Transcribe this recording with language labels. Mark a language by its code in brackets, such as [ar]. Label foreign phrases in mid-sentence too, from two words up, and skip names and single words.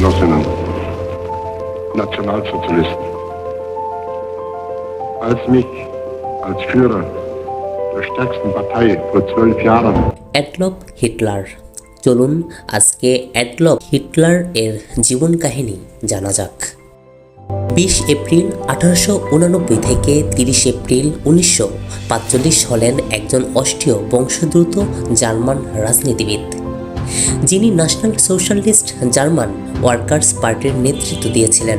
[de] Genossinnen, Nationalsozialisten. Als mich als Führer der stärksten Partei vor 12 Jahren [bn] অ্যাডলফ হিটলার। চলুন আজকে অ্যাডলফ হিটলার এর জীবন কাহিনী জানা যাক। 20 এপ্রিল 1889 থেকে 30 এপ্রিল 1945 হলেন একজন অস্ট্রীয় বংশোদ্ভূত জার্মান রাজনীতিবিদ, যিনি ন্যাশনাল সোশ্যালিস্ট জার্মান ওয়ার্কার্স পার্টির নেতৃত্ব দিয়েছিলেন।